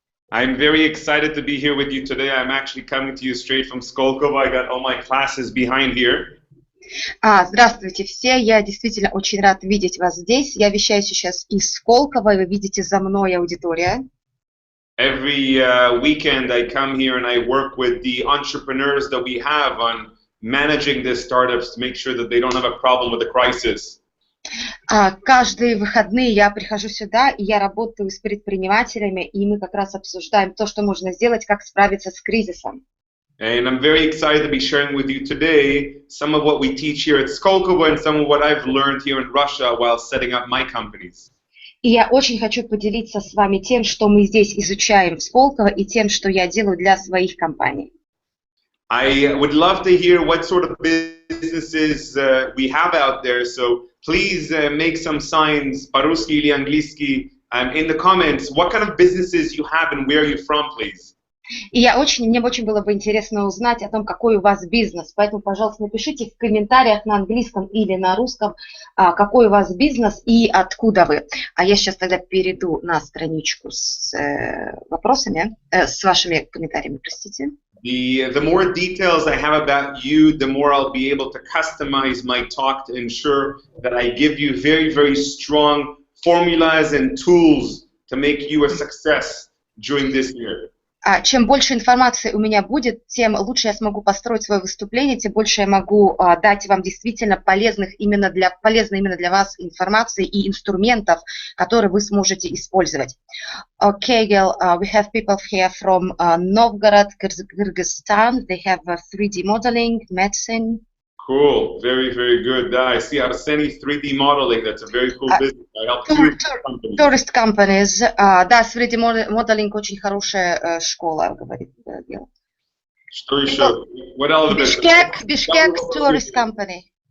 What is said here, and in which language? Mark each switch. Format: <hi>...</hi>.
<en>I'm very excited to be here with you today. I'm actually coming to you straight from Skolkovo. I got all my classes behind here.</en> <ru>Здравствуйте все, я действительно очень рад видеть вас здесь. Я вещаю сейчас из Сколково, вы видите за мной аудитория.</ru> <en>Every weekend I come here and I work with the entrepreneurs that we have on managing the startups to make sure that they don't have a problem with the crisis.</en> <ru>Каждые выходные я прихожу сюда, и я работаю с предпринимателями, и мы как раз обсуждаем то, что можно сделать, как справиться с кризисом.</ru> <en>And I'm very excited to be sharing with you today some of what we teach here at Skolkovo and some of what I've learned here in Russia while setting up my companies.</en> <ru>И я очень хочу поделиться с вами тем, что мы здесь изучаем в Сколково, и тем, что я делаю для своих компаний.</ru> <en>I would love to hear what sort of businesses we have out there, so please make some signs,</en> <ru>по-русски или английски,</ru> <en>in the comments, what kind of businesses you have and where you're from, please.</en> <ru>И мне очень было бы интересно узнать о том, какой у вас бизнес. Поэтому, пожалуйста, напишите в комментариях на английском или на русском, какой у вас бизнес и откуда вы. А я сейчас тогда перейду на страничку с вопросами, с вашими комментариями, простите.</ru> <en>The more details I have about you, the more I'll be able to customize my talk to ensure that I give you very, very strong formulas and tools to make you a success during this year.</en> <ru>Чем больше информации у меня будет, тем лучше я смогу построить свое выступление, тем больше я могу дать вам действительно полезной именно для вас информации и инструментов, которые вы сможете использовать.</ru> <en>Okay, Gil, we have people here from Novgorod, Kyrgyzstan. They have 3D modeling, medicine. Cool, very, very good. I see Arseny 3D modeling. That's a very cool business. I help two companies. Tourist companies.</en> <ru>Да, 3D modeling очень хорошая школа, говорит Гил. Что еще?</ru> <en>What else? Bishkek tourist company.</en>